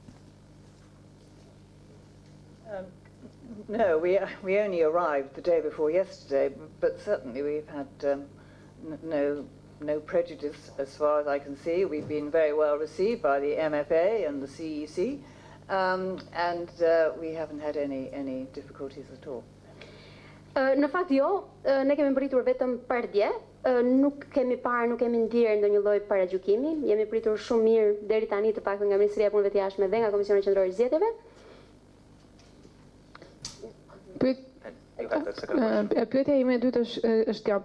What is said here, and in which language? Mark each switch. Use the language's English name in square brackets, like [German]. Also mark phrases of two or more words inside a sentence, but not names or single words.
[English] No, we only arrived the day before yesterday, but certainly we've had no prejudice as far as I can see. We've been very well received by the MFA and the CEC, and we haven't had any difficulties at all. [Albanian] Në fakt jo, ne kemi mbritur vetëm pardje, nuk kemi parë, nuk kemi ndier ndonjë lloj paragjykimi, jemi pritur shumë mirë deri tani të paktën nga Ministria e Punëve të Jashtme dhe nga Komisioni Qendror i Zgjedhjeve. Pyetja ime e dytë është kjo.